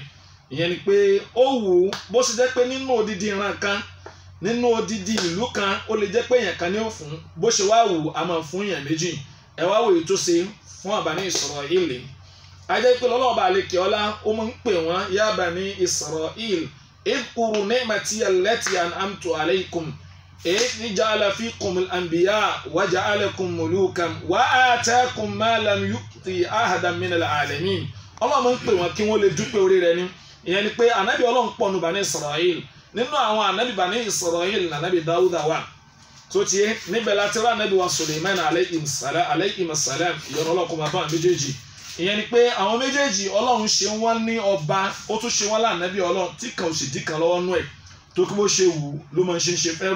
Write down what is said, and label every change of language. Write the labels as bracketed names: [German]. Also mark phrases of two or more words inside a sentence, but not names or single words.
[Yoruba] Ìyẹn ni pé ó wù ú bó ṣe jẹ́ pé nínú odidi ìran kan, nínú odidi ìlú kan, ó lè jẹ́ pé èèyàn kan ní ó fún, bó ṣe wá wù ú a máa fún èèyàn méjì. Ẹ wá wòye tó ṣe fún Bani Isra'il. Ajẹ́ pé Ọlọ́ọ̀bà àlekè ọlá ó máa ń pè wọ́n [Arabic] يا بني إسرائيل اذكروا نعمتي التي أنعمت عليكم إذ جعل فيكم الأنبياء وجعلكم ملوكا وآتاكم ما لم يؤت أحدا من العالمين. [Yoruba] Ọlọ́run máa ń pè wọ́n kí wọ́n lè dúpẹ́ orí rẹ̀ ni. Ìyẹn ni pé ànábì Ọlọ́run pọ̀ nù Bani Isra'il. Nínú àwọn ànábì Bani Isra'il ànábì Dáúdà wà tó tiẹ̀ níbẹ̀ láti rá ànábì wa Sulaiman [Arabic] عليه السلام [Yoruba] ìyọ́nú Ọlọ́run kó máa bá àwọn méjèèjì. Ìyẹn ni pé àwọn méjèèjì Ọlọ́run ṣe wọ́n ní ọba, ó tún ṣe wọ́n lánàbí Ọlọ́run tí kan ò sì dí kan lọ́wọ́ nú ẹ̀ tó kí bó ṣe wù ló máa ń ṣe fẹ́rú.